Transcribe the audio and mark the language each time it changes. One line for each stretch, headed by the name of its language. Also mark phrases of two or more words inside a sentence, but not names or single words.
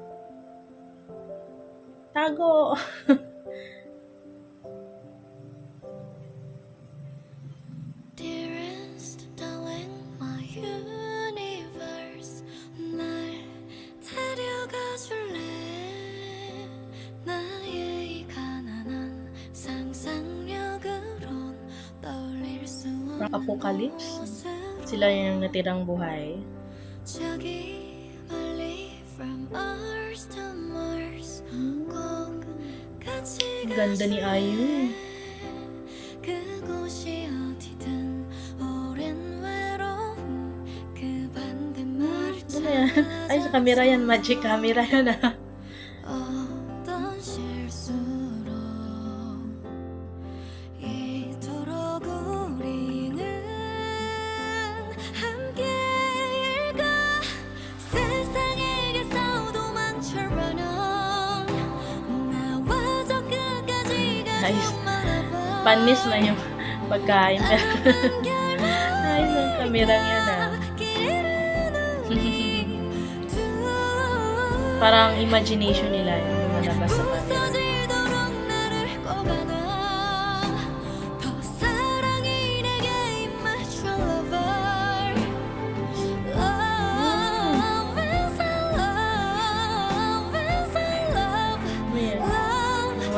Filipino: Tago!
English: Dearest darling, my universe,
Korean: 날 데려가 줄래? 나의 가난한 상상력으론 떠올릴 수
English: From Apocalypse.
Korean: 없는
Filipino: Sila yung natirang buhay.
Korean: 저기 멀리
English: from Earth to Mars
Korean: 꼭 같이
Filipino: Ganda ni IU.
Korean: 그곳이 어디든 오랜 외로움 그 반대말을
Filipino: Ano yan? Ay, sa camera yan.
English: Magic camera
Filipino: yan ah.
Korean: 어떤 실수로 이토록 우리는 함께일까 세상에게서 도망쳐
English: run on
Korean: 나와 저 끝까지
English: Nice.
Korean: 가줘 말아봐
Filipino: Panis na yung pagkain. Ayos ang camera yan ah. Parang imagination nila yung lumalabas sa camera.
Korean: 부서지도록 나를 꼭 안아 더 사랑이 내게
English: immature lover Love is a love
Korean: is a love
Filipino: Ano yan?
English: love